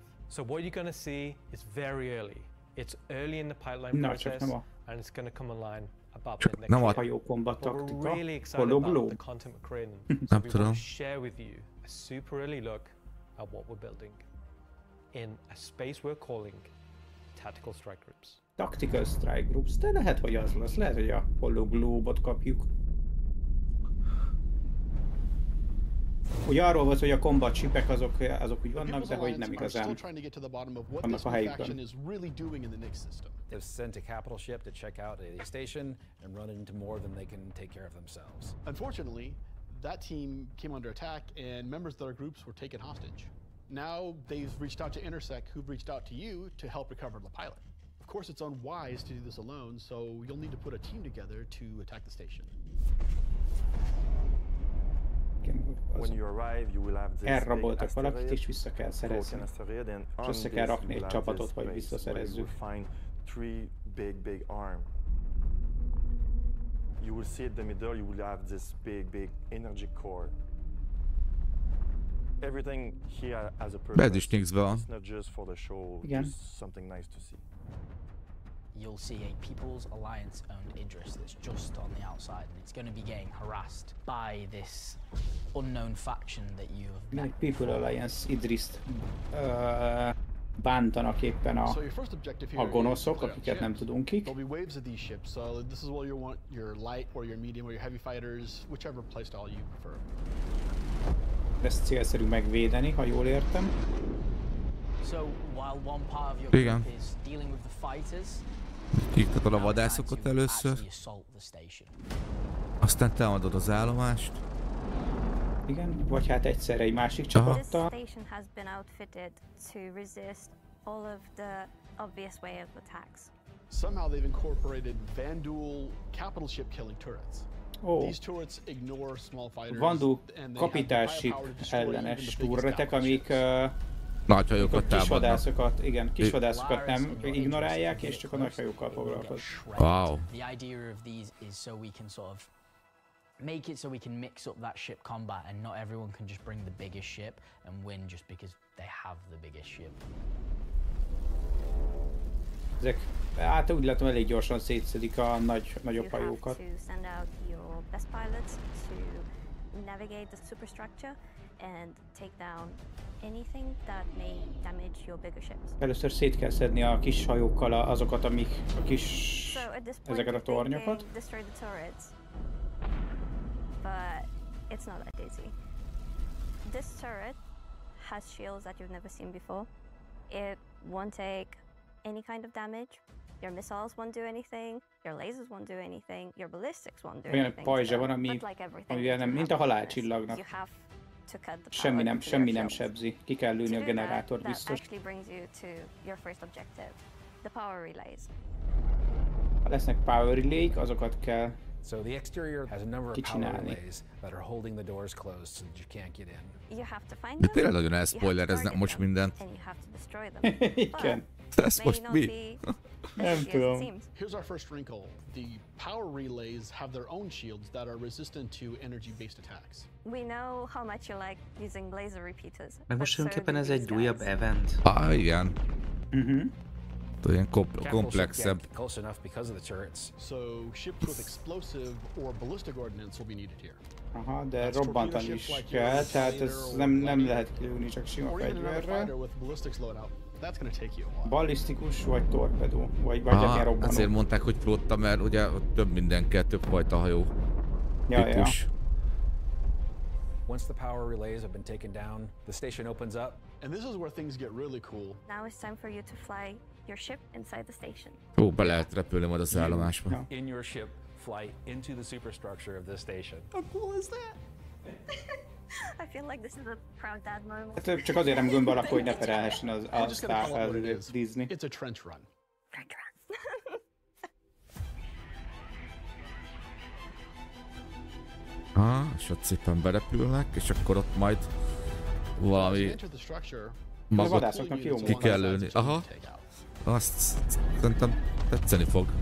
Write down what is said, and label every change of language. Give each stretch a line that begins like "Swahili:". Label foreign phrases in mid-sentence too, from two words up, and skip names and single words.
English: So what you're going to see is very early. It's early in the pipeline process, and it's going to come online about the next year. But we're really excited about the content we're creating. So we want to share with you a super early look at what we're building in a space we're calling Tactical Strike Groups. Tactical Strike Groups,
Hungarian: de lehet, hogy az lesz. Lehet, hogy a Hologlobot kapjuk. Ugye arról volt, hogy a
English: combat shipek
Hungarian: azok úgy vannak, de hogy nem igazán vannak a helyükön.
English: They've sent a capital ship to check out a station and run into more than they can take care of themselves. Unfortunately, that team came under attack and members of their groups were taken hostage. Now they've reached out to Intersec, who've reached out to you to help recover the pilot. Of course, it's unwise to do this alone, so you'll need to put a team together to attack the station.
Hungarian: Elraboltak valakit, és vissza kell szerezni. És össze kell rakni egy csapatot, hogy visszaszerezzük.
English: You will see at the middle, you will have this big energy core. Everything here has a purpose. It's not just for the show, just something nice to see. You'll see a People's Alliance-owned Idris that's just on the outside, and it's going to be getting harassed by this unknown faction that you have met.
Hungarian: People Alliance Idrist bántanak éppen a gonoszok, akiket nem tudunk kik.
English: There'll be waves of these ships, so this is where you want your light or your medium or your heavy fighters, whichever playstyle you prefer.
Hungarian: Ezt célszerű megvédeni, ha jól értem.
English: So while one part of your group is dealing with the fighters,
Hungarian: kiktatod a vadászokat először, aztán támadod az állomást. Igen, vagy hát egyszerre egy másik csapattal.
English: This station has been outfitted to resist all of the obvious way of attacks. Somehow they've incorporated Vanduul capital ship killing turrets. These turrets ignore small fighters.
Hungarian: Vanduul kapitálship ellenes turretek, amik kisvadászokat, igen, kisvadászokat nem ignorálják, és csak a nagyhajókkal foglalkoznak.
English: Wow. The idea of these is so we can sort of make it so we can mix up that ship combat and not everyone can just bring the biggest ship and win just because they have the biggest ship.
Hungarian: Ezek, hát úgy látom, elég gyorsan szétszedik a nagyobb hajókat. Először szét kell szedni a kis hajókkal azokat, amik a kis... ezeket a tornyokat.
English: It's not that easy. This turret has shields that you've never seen before. It won't take any kind of damage. Your missiles won't do anything. Your lasers won't do anything. Your ballistics won't do anything.
Hungarian: Olyan pajzsa van, amivel nem, mint a halálcsillagnak. Semmi nem sebzi. Ki kell lőni a generátor biztos. Ha lesznek
English: power relay-k,
Hungarian: azokat kell
English: So the exterior has a number of power relays that are holding the doors closed so that you can't get in.
Hungarian: De tényleg nagyon elspoilereznek most mindent. Igen. Ez most mi? Nem tudom.
English: Here's our first wrinkle. The power relays have their own shields that are resistant to energy-based attacks. We know how much you like using laser repeaters.
Hungarian: Meg most tulajdonképpen ez egy újabb event. Igen. Ilyen komplexebb.
English: So ships with explosive or ballistic ordnance will be needed here.
Hungarian: Aha, de robbantani is kell, tehát ez nem lehet kilőni csak sima fegyverrel. Ballisztikus vagy torpedó, vagy ilyen robbanó. Azért mondták, hogy flotta, mert ugye több minden kell, több fajta hajó típus.
English: Once the power relays have been taken down, the station opens up. And this is where things get really cool. Now it's time for you to fly your ship inside the station.
Hungarian: Ó, be lehet repülni majd az állomásba.
English: In your ship, fly into the superstructure of this station. How cool is that? I feel like this is a proud dad moment.
Hungarian: Hát csak azért nem gömb alakú, hogy ne perelhessen az Disney.
English: It's a trench run. Trench run.
Hungarian: És ott szépen berepülnek, és akkor ott majd valami magot ki kell lőni. Aha, azt szerintem tetszeni fog.